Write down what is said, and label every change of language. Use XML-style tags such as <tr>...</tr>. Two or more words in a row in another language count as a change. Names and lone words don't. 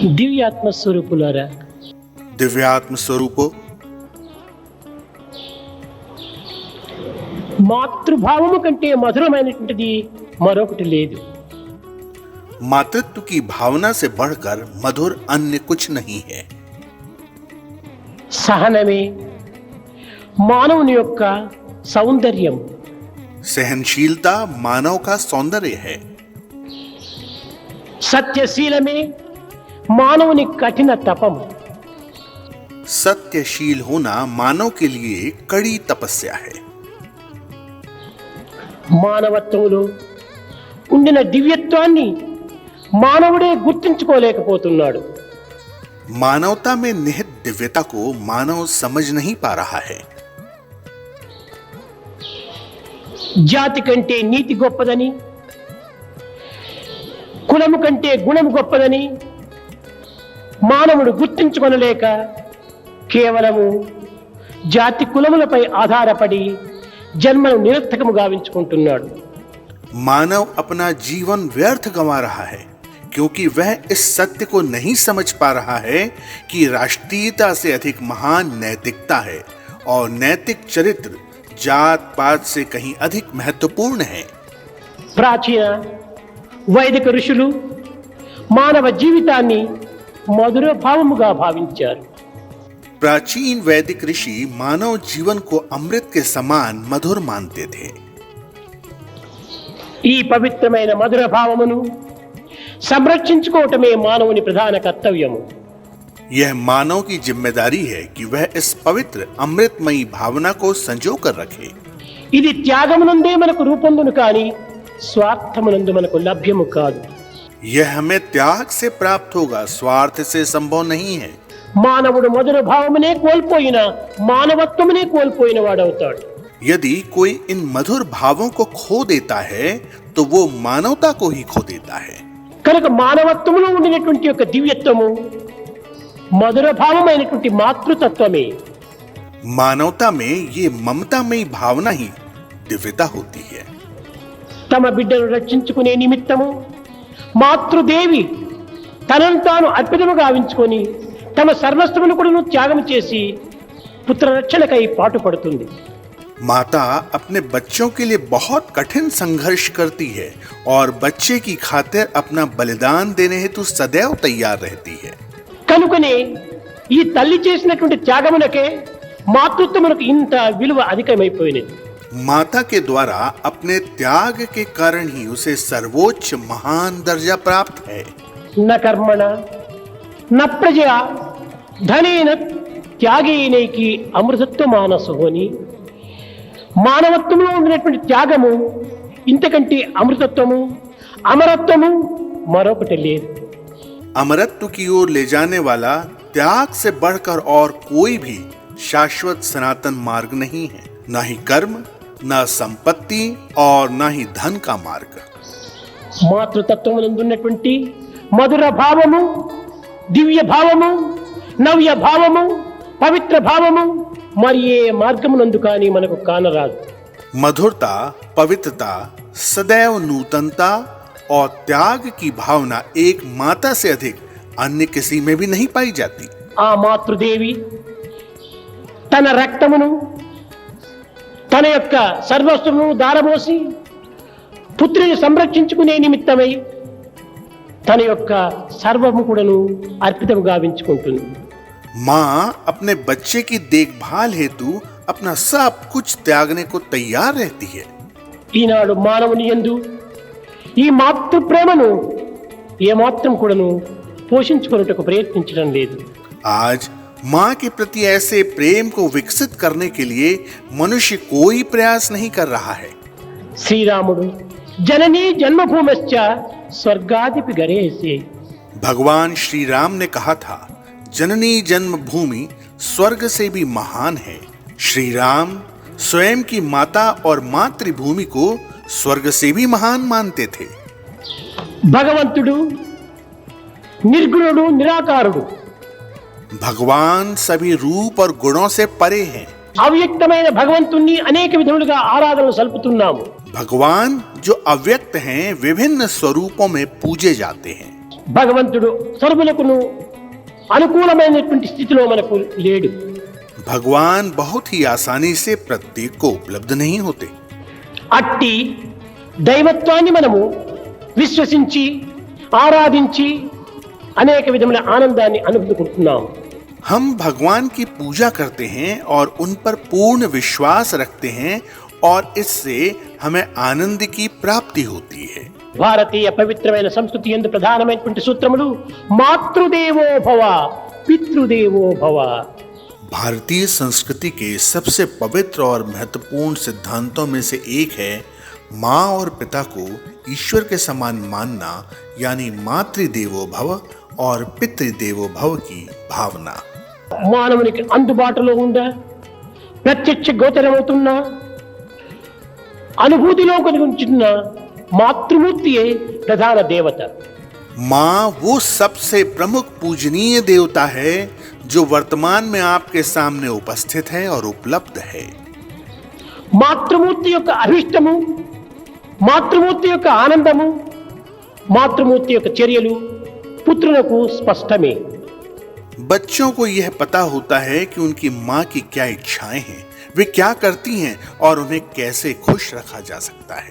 <te>దివ్యాత్మ స్వరూపులారా,</te> <hi>दिव्यात्म स्वरूपो,</hi> <te>మాతృభావము కంటే మధురమైనటువంటిది మరొకటి లేదు.</te> <hi>मातृत्व की भावना से बढ़कर मधुर अन्य कुछ नहीं है.</hi> <te>సహనమే మానవుని యొక్క సౌందర్యం.</te> <hi>सहनशीलता मानव का सौंदर्य है.</hi> <te>సత్యశీలమే మానవుని కఠిన తపం.</te> <hi>सत्यशील होना मानव के लिए कड़ी तपस्या है.</hi> <te>మానవత్వంలో ఉండిన దివ్యత్వాన్ని మానవుడే గుర్తించుకోలేకపోతున్నాడు.</te> <hi>मानवता में निहित दिव्यता को मानव समझ नहीं पा रहा है.</hi> <te>జాతి కంటే నీతి గొప్పదని, కులము కంటే గుణము గొప్పదని మానవుడు గుర్తించుకొనలేక కేవలము జాతి కులములపై ఆధారపడి జన్మను నిరర్థకము గావించుకుంటున్నాడు.</te> <hi>मानव अपना जीवन व्यर्थ गंवा रहा है क्योंकि वह इस सत्य को नहीं समझ पा रहा है कि राष्ट्रीयता से अधिक महान नैतिकता है और नैतिक चरित्र जात पात से कहीं अधिक महत्वपूर्ण है.</hi> <te>ప్రాచీన వైదిక ఋషులు మానవ జీవితాన్ని మధుర భావముగా భావించారు.</te> <hi>प्राचीन वैदिक ऋषि मानव जीवन को अमृत के समान मधुर मानते थे.</hi> <te>ఈ పవిత్రమైన మధుర భావమును సంరక్షించుకోవటమే మానవుని ప్రధాన కర్తవ్యము.</te> <hi>यह मानव की जिम्मेदारी है कि वह इस पवित्र अमृतमयी भावना को संजो कर रखे.</hi> <te>ఇది త్యాగమునందే మనకు రూపొందును కానీ స్వార్థమునందు మనకు లభ్యము కాదు.</te> <hi>यह हमें त्याग से प्राप्त होगा, स्वार्थ से संभव नहीं है.</hi> <te>మానవుడు మధుర భావమునే కోల్పోయిన మానవత్వమునే కోల్పోయిన వాడవుతాడు.</te> <hi>यदि कोई इन मधुर भावों को खो देता है तो वो मानवता को ही खो देता है.</hi> <te>కనుక మానవత్వములో ఉండినటువంటి యొక్క దివ్యత్వము మధుర భావమైనటువంటి మాతృతత్వమే.</te> <hi>मानवता में ये ममतामयी भावना ही दिव्यता होती है.</hi> <te>తమ బిడ్డను రక్షించుకునే నిమిత్తము మాతృదేవి తనను తాను అర్పితము గావించుకొని తమ సర్వస్వమును కూడా త్యాగం చేసి పుత్ర రక్షణకై పాటుపడుతుంది.</te> <hi>माता अपने बच्चों के लिए बहुत कठिन संघर्ष करती है और बच्चे की खातिर अपना बलिदान देने हेतु सदैव तैयार रहती है.</hi> <te>కనుకనే ఈ తల్లి చేసినటువంటి త్యాగమునకే మాతృత్వమునకు ఇంత విలువ అధికమైపోయినది.</te> <hi>माता के द्वारा अपने त्याग के कारण ही उसे सर्वोच्च महान दर्जा प्राप्त है.</hi> <sa>న కర్మణ న ప్రజా ధనేన త్యాగేనైకి అమృతత్వ మానసోని.</sa> <te>మానవత్వంలో ఉండినటువంటి త్యాగము ఇంతకంటే అమృతత్వము అమరత్వము మరొకటి లేదు.</te> <hi>अमरत्व की ओर ले जाने वाला त्याग से बढ़कर और कोई भी शाश्वत सनातन मार्ग नहीं है. न ही कर्म, न संपत्ति और न ही धन का मार्ग.</hi> <te>మాతృతత్వమునందున్నటువంటి మధుర భావము, దివ్య భావము, నవ్య భావము, పవిత్ర భావము మరి ఏ మార్గమునందు కానీ మనకు కానరాదు.</te> <hi>मधुरता, पवित्रता, सदैव नूतनता और त्याग की भावना एक माता से अधिक अन्य किसी में भी नहीं पाई जाती.</hi> <te>ఆ మాతృదేవి తన రక్తమును తన యొక్క సర్వస్వమును దారబోసి పుత్రుని సంరక్షించుకునే నిమిత్తమై తన యొక్క సర్వము కూడాను అర్పితము గావించుకుంటుంది.</te> <hi>माँ अपने बच्चे की देखभाल हेतु अपना सब कुछ त्यागने को तैयार रहती है.</hi> <te>ఈనాడు మానవుని యందు ఈ మాతృ ప్రేమను ఏమాత్రం కూడాను పోషించుకొనుటకు ప్రయత్నించడం లేదు.</te> <hi>आज माँ के प्रति ऐसे प्रेम को विकसित करने के लिए मनुष्य कोई प्रयास नहीं कर रहा है.</hi> <sa>శ్రీరాముడు జననీ జన్మభూమశ్చ స్వర్గాదిపి గరేసే.</sa> <hi>भगवान श्री राम ने कहा था, जननी जन्मभूमि स्वर्ग से भी महान है. श्री राम स्वयं की माता और मातृभूमि को स्वर्ग से भी महान मानते थे.</hi> <te>భగవంతుడు నిర్గుణుడు నిరాకారుడు.</te> <hi>भगवान सभी रूप और गुणों से परे हैं.</hi> <te>అవ్యక్తమైన భగవంతుణ్ణి అనేక విధములుగా ఆరాధనలు సల్పుతున్నాము.</te> <hi>भगवान जो अव्यक्त हैं विभिन्न स्वरूपों में पूजे जाते हैं.</hi> <te>భగవంతుడు సర్వులకును అనుకూలమైనటువంటి స్థితిలో మనకు లేడు.</te> <hi>भगवान बहुत ही आसानी से प्रत्येक को उपलब्ध नहीं होते।</hi> <te>అట్టి దైవత్వాన్ని మనము విశ్వసించి ఆరాధించి అనేక విధమైన ఆనందాన్ని అనుభవిస్తున్నాం.</te> <hi>हम भगवान की पूजा करते हैं और उन पर पूर्ण विश्वास रखते हैं और इससे हमें आनंद की प्राप्ति होती है।</hi> <te>భారతీయ పవిత్రమైన సంస్కృతి యందు ప్రధానమైనటువంటి సూత్రములు</te> <sa>మాతృదేవో భవ, పితృదేవో భవ.</sa> <hi>भारतीय संस्कृति के सबसे पवित्र और महत्वपूर्ण सिद्धांतों में से एक है माँ और पिता को ईश्वर के समान मानना, यानी</hi> <sa>मातृदेवो भव</sa> <hi>और</hi> <sa>पितृदेवो भव</sa> <hi>की भावना।</hi> <te>మానవునికి అందుబాటులో ఉందా, ప్రత్యక్ష గోచరమవుతున్న అనుభూతిలో కలుగుతున్న మాతృమూర్తియే ప్రధాన దేవత.</te> <hi>माँ वो सबसे प्रमुख पूजनीय देवता है जो वर्तमान में आपके सामने उपस्थित है और उपलब्ध है।</hi> <te>మాతృమూర్తి యొక్క అభిష్టము, మాతృమూర్తి యొక్క ఆనందము, మాతృమూర్తి యొక్క చర్యలు పుత్రులకు స్పష్టమే.</te> <hi>बच्चों को यह पता होता है कि उनकी माँ की क्या इच्छाएं हैं, वे क्या करती हैं और उन्हें कैसे खुश रखा जा सकता है।</hi>